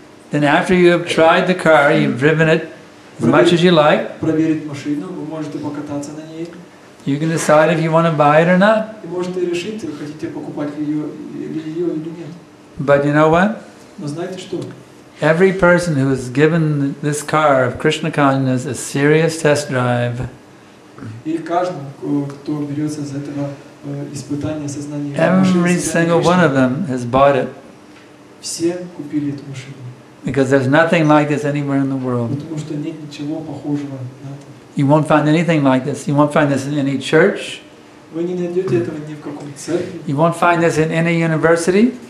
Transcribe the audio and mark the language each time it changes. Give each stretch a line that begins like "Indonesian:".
English: Then after you have tried the car, you've driven it as much as you like,
Russian: проверить машину, вы можете покататься на ней.
English: you can decide if you want to buy it or not.
Russian: И можете решить, хотите покупать ее или нет.
English: But you know what?
Russian: Но знаете что?
English: Every person who is given this car of Krishna consciousness a serious test drive,
Russian: И каждому, кто берется за этого испытания сознания,
English: every single one of them has bought it.
Russian: все купили эту машину.
English: Because there's nothing like this anywhere in the world.
Russian: Потому что нет ничего похожего на это.
English: You won't find anything like this. You won't find this in any church.
Russian: Вы не найдете этого ни в каком церкви,
English: You won't find this in any university.